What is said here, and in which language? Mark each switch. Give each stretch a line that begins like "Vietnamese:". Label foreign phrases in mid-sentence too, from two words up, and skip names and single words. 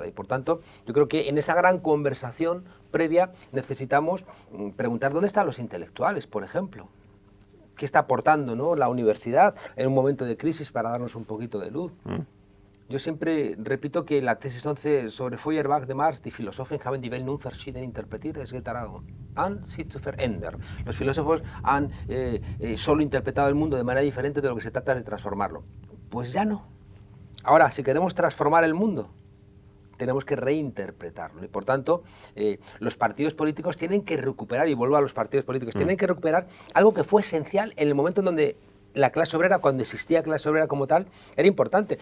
Spanish: Y por tanto, yo creo que en esa gran conversación previa necesitamos preguntar dónde están los intelectuales, por ejemplo. ¿Qué está aportando, ¿no?, la universidad en un momento de crisis para darnos un poquito de luz? Yo siempre repito que la tesis 11 sobre Feuerbach de Marx,
German: die Philosophen haben die Welt nun verschieden interpretiert, es getarado an sie zu verändern.
Spanish: Los filósofos han solo interpretado el mundo de manera diferente de lo que se trata de transformarlo. Pues ya no. Ahora, si queremos transformar el mundo, tenemos que reinterpretarlo. Y por tanto, los partidos políticos tienen que recuperar, y vuelvo a los partidos políticos, tienen que recuperar algo que fue esencial en el momento en donde la clase obrera, cuando existía clase obrera como tal, era importante.